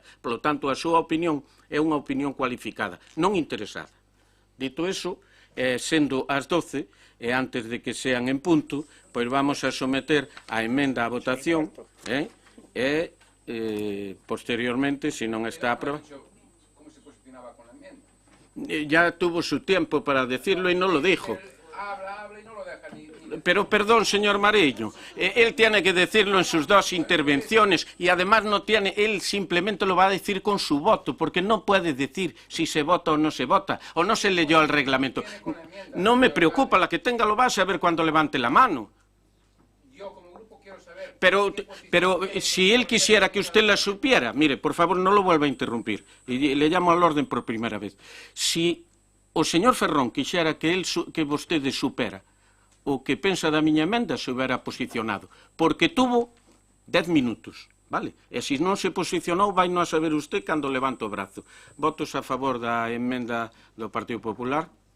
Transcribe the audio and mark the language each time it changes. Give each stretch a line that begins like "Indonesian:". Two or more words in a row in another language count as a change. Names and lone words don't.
Galician: Por lo tanto, a súa opinión é unha opinión cualificada, non interesada. Dito eso, sendo as 12, e antes de que sean en punto, pois vamos a someter a emenda a votación e posteriormente, se non está aprobada.
Spanish: Ya tuvo su tiempo para decirlo y no lo dijo. Pero perdón, señor Mariño, él tiene que decirlo en sus dos intervenciones y además no tiene, él simplemente lo va a decir con su voto, porque no puede decir si se vota o no se vota, o no se leyó el reglamento. No me preocupa, la que tenga lo va a saber cuando levante la mano. Pero si él quisiera que usted la supiera, mire, por favor, no lo vuelva a interrumpir. Y le llamo al orden por primera vez.
Galician: Si o señor Ferrón quixera que vostede supera o que pensa da miña emenda,
Spanish: se hubiera posicionado. Porque tuvo 10 minutos,
Galician: vale? E se non se posicionou, vai non a saber usted cando levanta o brazo. Votos a favor da emenda do Partido Popular?